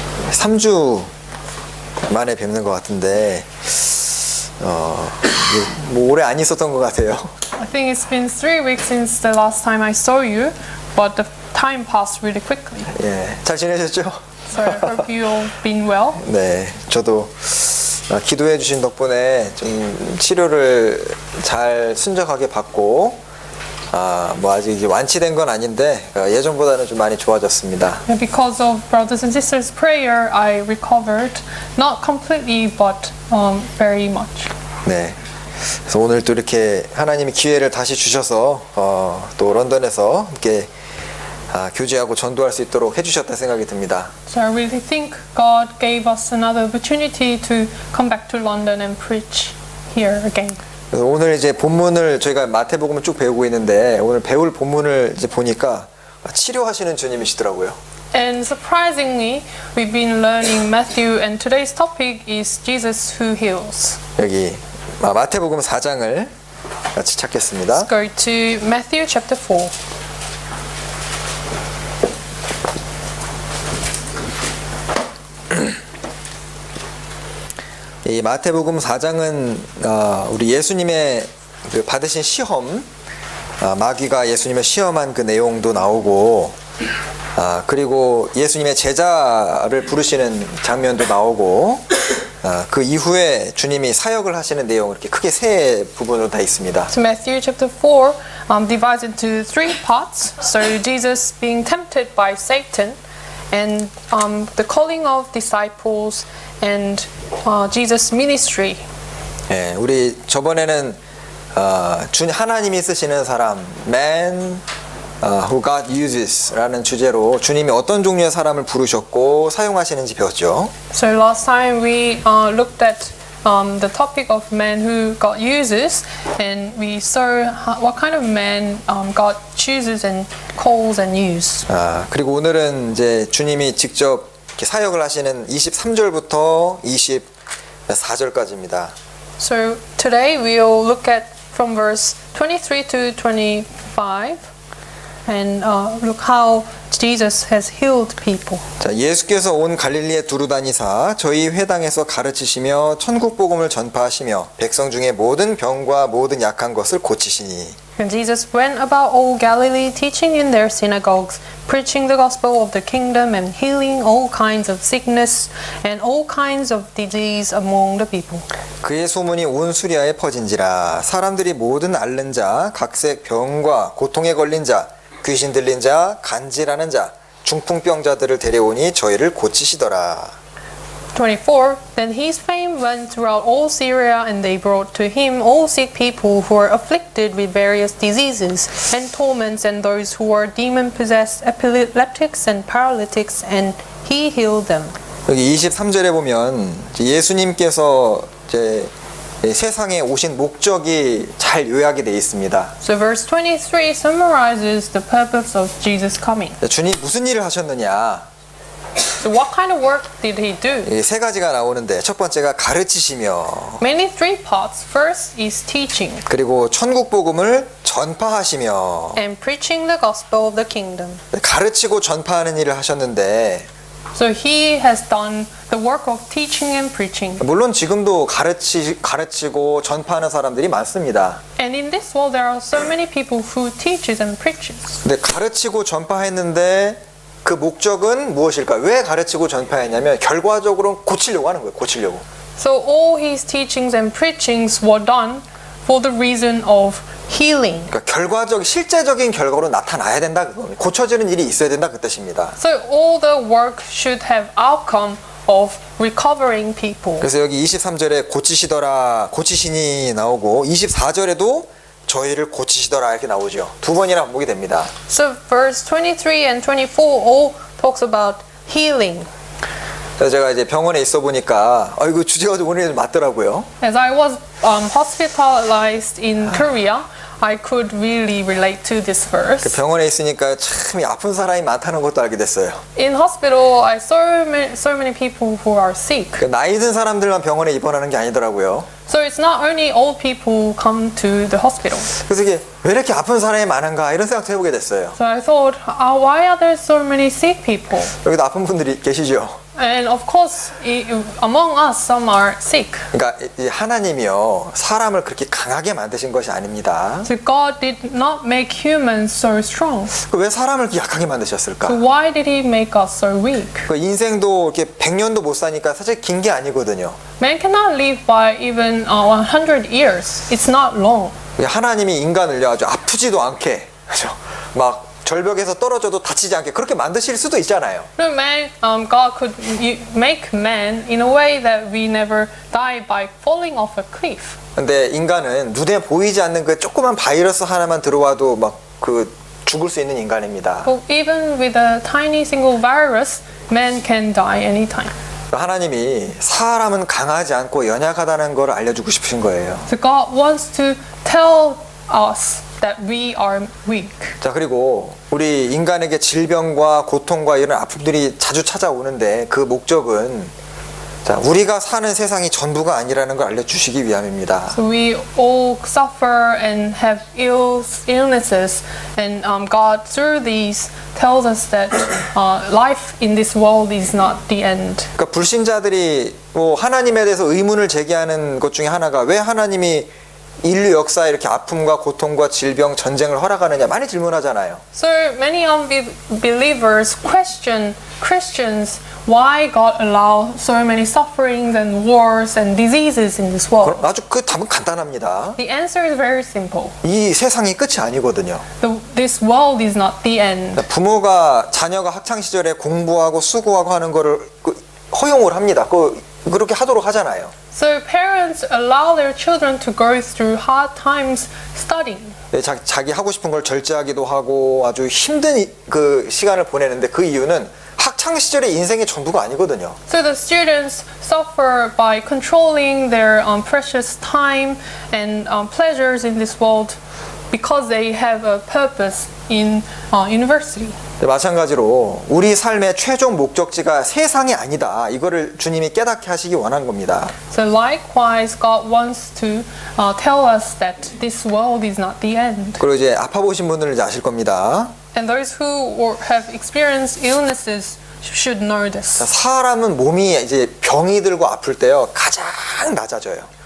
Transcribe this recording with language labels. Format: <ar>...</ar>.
<ko>삼 주 만에 뵙는 것 같은데 뭐 오래 안 있었던 것 같아요.</ko> <en>I think it's been 3 weeks since the last time I saw you, but the time passed really quickly.</en> <ko>예, 잘 지내셨죠?</ko> <en>So I hope you've been well.</en> <ko>네, 저도 기도해 주신 덕분에 좀 치료를 잘 순적하게 받고 뭐 아직 이제 완치된 건 아닌데 예전보다는 좀 많이 좋아졌습니다.</ko> <en>Because of brothers and sisters' prayer, I recovered, not completely, but very much.</en> <ko>네. 그래서 오늘 또 이렇게 하나님이 기회를 다시 주셔서 또 런던에서 함께 교제하고 전도할 수 있도록 해주셨다 생각이 듭니다.</ko> <en>So I really think God gave us another opportunity to come back to London and preach here again.</en> <ko>그래서 오늘 이제 본문을 저희가 마태복음을 쭉 배우고 있는데 오늘 배울 본문을 이제 보니까 치료하시는 주님이시더라고요.</ko> <en>And surprisingly, we've been learning Matthew, and today's topic is Jesus who heals.</en> <ko>여기 마태복음 4장을 같이 찾겠습니다.</ko> <en>Let's go to Matthew chapter 4.</en> <ko>이 마태복음 4장은 우리 예수님의 그 받으신 시험, 마귀가 예수님을 시험한 그 내용도 나오고 그리고 예수님의 제자를 부르시는 장면도 나오고 그 이후에 주님이 사역을 하시는 내용 이렇게 크게 세 부분으로 다 있습니다.</ko> <en>So Matthew chapter 4 divides into 3 parts. So Jesus being tempted by Satan, and the calling of disciples, and Jesus' ministry.</en> <ko>예, 우리 저번에는 하나님이 쓰시는 사람,</ko> <en>man who God uses</en> <ko>라는 주제로 주님이 어떤 종류의 사람을 부르셨고 사용하시는지 배웠죠.</ko> <en>So last time we looked at the topic of man who God uses, and we saw what kind of man God chooses and calls and uses.</en> <ko>그리고 오늘은 이제 주님이 직접 이렇게 사역을 하시는 23절부터 24절까지입니다.</ko> <en>So today we will look at from verse 23 to 25. and look how Jesus has healed people.</en> <ko>자, 예수께서 온 갈릴리에 두루 다니사 저희 회당에서 가르치시며 천국 복음을 전파하시며 백성 중에 모든 병과 모든 약한 것을 고치시니.</ko> <en>And Jesus went about all Galilee, teaching in their synagogues, preaching the gospel of the kingdom, and healing all kinds of sickness and all kinds of disease among the people.</en> <ko>그의 소문이 온 수리아에 퍼진지라 사람들이 모든 앓는 자, 각색 병과 고통에 걸린 자, 귀신 들린 자, 간질하는 자, 중풍병자들을 데려오니 저희를 고치시더라.</ko> <en>24. Then his fame went throughout all Syria, and they brought to him all sick people who were afflicted with various diseases and torments, and those who were demon-possessed, epileptics and paralytics, and he healed them.</en> <ko>여기 23절에 보면 예수님께서 이제 세상에 오신 목적이 잘 요약이 되어 있습니다.</ko> <en>So verse 23 summarizes the purpose of Jesus coming.</en> <ko>주님 무슨 일을 하셨느냐?</ko> <en>So what kind of work did he do?</en> <ko>세 가지가 나오는데 첫 번째가 가르치시며</ko> <en>Mainly three parts. First is teaching</en> <ko>그리고 천국 복음을 전파하시며</ko> <en>and preaching the gospel of the kingdom.</en> <ko>가르치고 전파하는 일을 하셨는데</ko> <en>So he has done the work of teaching and preaching.</en> <ko>물론 지금도 가르치고 전파하는 사람들이 많습니다.</ko> <en>And in this world there are so many people who teaches and preaches.</en> <ko>근데 가르치고 전파했는데 그 목적은 무엇일까? 왜 가르치고 전파했냐면 결과적으로 고치려고 하는 거예요. 고치려고.</ko> <en>So all his teachings and preachings were done for the reason of healing.</en> <ko>그러니까 실제적인 결과로 나타나야 된다. 고쳐지는 일이 있어야 된다 그 뜻입니다.</ko> <en>So all the work should have outcome of recovering people.</en> <ko>그래서 여기 23절에 고치시니 나오고 24절에도 저희를 고치시더라 이렇게 나오죠. 두 번이나 반복이 됩니다.</ko> <en>So verse 23 and 24 all talks about healing.</en> <ko>그래서 제가 이제 병원에 있어 보니까 이거 주제가 좀 오늘 맞더라고요.</ko> <en>As I was hospitalized in Korea, I could really relate to this verse.</en> <ko>병원에 있으니까 참 아픈 사람이 많다는 것도 알게 됐어요.</ko> <en>In hospital, I saw so many people who are sick.</en> <ko>나이 든 사람들만 병원에 입원하는 게 아니더라고요.</ko> <en>So it's not only old people come to the hospital.</en> <ko>그래서 이게 왜 이렇게 아픈 사람이 많은가 이런 생각도 해보게 됐어요.</ko> <en>So I thought, why are there so many sick people?</en> <ko>여기도 아픈 분들이 계시죠.</ko> <en>And of course, among us, some are sick.</en> <ko>그러니까 이 하나님이요 사람을 그렇게 강하게 만드신 것이 아닙니다.</ko> <en>So God did not make humans so strong.</en> <ko>왜 사람을 이렇게 약하게 만드셨을까?</ko> <en>So why did He make us so weak?</en> <ko>그 인생도 이렇게 100년도 못 사니까 사실 긴 게 아니거든요.</ko> <en>Man cannot live by even 100 years. It's not long.</en> <ko>하나님이 인간을요 아주 아프지도 않게 그렇죠? 막 절벽에서 떨어져도 다치지 않게 그렇게 만드실 수도 있잖아요.</ko> <en>No, God could make man in a way that we never die by falling off a cliff.</en> <ko>근데 인간은 눈에 보이지 않는 그 조그만 바이러스 하나만 들어와도 막 그 죽을 수 있는 인간입니다.</ko> <en>But even with a tiny single virus, man can die anytime.</en> <ko>하나님이 사람은 강하지 않고 연약하다는 걸 알려주고 싶으신 거예요.</ko> <en>So God wants to tell us that we are weak.</en> <ko>자, 그리고 우리 인간에게 질병과 고통과 이런 아픔들이 자주 찾아오는데 그 목적은 자, 우리가 사는 세상이 전부가 아니라는 걸 알려주시기 위함입니다.</ko> <en>So we all suffer and have illnesses, and God through these tells us that life in this world is not the end.</en> <ko>그러니까 불신자들이 뭐 하나님에 대해서 의문을 제기하는 것 중에 하나가 왜 하나님이 인류 역사에 이렇게 아픔과 고통과 질병, 전쟁을 허락하느냐 많이 질문하잖아요.</ko> <en>So many unbelievers question Christians why God allow so many sufferings and wars and diseases in this world.</en> <ko>아주 그 답은 간단합니다.</ko> <en>The answer is very simple.</en> <ko>이 세상이 끝이 아니거든요.</ko> <en>This world is not the end.</en> <ko>부모가 자녀가 학창 시절에 공부하고 수고하고 하는 거를 허용을 합니다. 그렇게 하도록 하잖아요.</ko> <en>So parents allow their children to go through hard times studying.</en> <ko>자기 하고 싶은 걸 절제하기도 하고 아주 힘든 그 시간을 보내는데 그 이유는 학창 시절의 인생의 전부가 아니거든요.</ko> <en>So the students suffer by controlling their precious time and pleasures in this world because they have a purpose in university.</en> <ko>마찬가지로 우리 삶의 최종 목적지가 세상이 아니다. 이거를 주님이 깨닫게 하시기 원하는 겁니다.</ko> <en>So likewise, God wants to tell us that this world is not the end.</en> <ko>그리고 이제 아파 보신 분들은 이제 아실 겁니다.</ko> <en>And those who have experienced illnesses should know this.</en> <ko>사람은 몸이 이제 병이 들고 아플 때요 가장 낮아져요.</ko>